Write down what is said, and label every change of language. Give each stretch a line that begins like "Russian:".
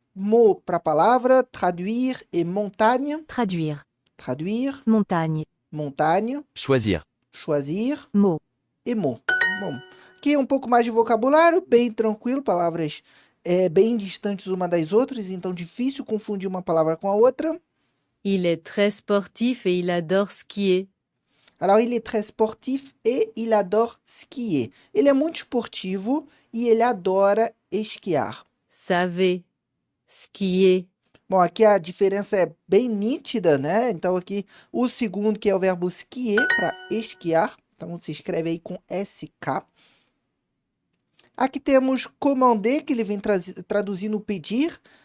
Portuguese: Mot para palavra. Traduire e montagne.
French: Traduire. Traduire. Montagne. Montagne. Choisir. Choisir. Mot. E mot.
Portuguese: Bom, aqui um pouco mais de vocabulário, bem tranquilo, palavras bem distantes uma das outras, então difícil confundir uma palavra com a outra.
French: Il est très sportif et il adore skier. Alors, il est très sportif et il adore skier.
Portuguese: Ele é muito esportivo e ele adora esquiar.
French: Savez. Skier.
Portuguese: Bom, aqui a diferença é bem nítida, né? Então aqui o segundo, que é o verbo skier, para esquiar. Então se escreve aí com SK. Aqui temos commander, que ele vem traduzindo pedir.